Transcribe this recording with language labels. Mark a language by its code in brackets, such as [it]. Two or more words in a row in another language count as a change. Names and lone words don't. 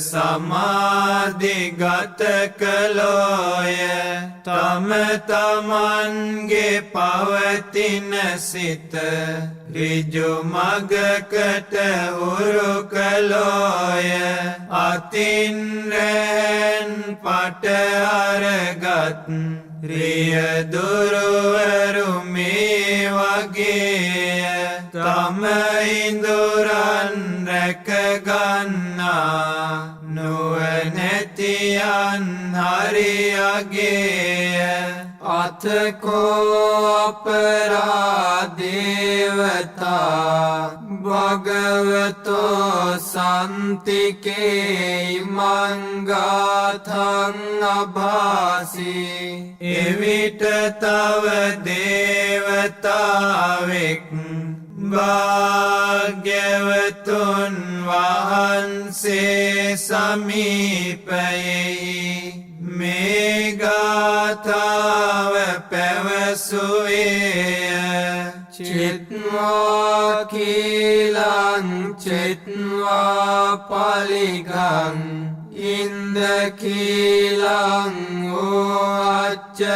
[si] සමාධිගත කළෝය තම තමන්ගේ පවතින සිත ඍජු මගකට හුරු කළෝය අතින් රැන් පට අරගත් රියදුරුවරු මේ වගේය තම ඉඳුරන් රැකගන්නා නුවණැතියන් හරියගේය [pi] අතකෝ අපරාදේවතා භගවතෝ සන්තිකේ මංගාතං අභාසී [si] එවිට තව දේවතාවෙක් භාග්‍යවතුන් වහන්සේ සමීපයෙහි මේ ගාථාව පැවසුවේය [pi] චිත්වා කීලං චිත්වා පලිගං ඉන්ද කීලං ඕච්ච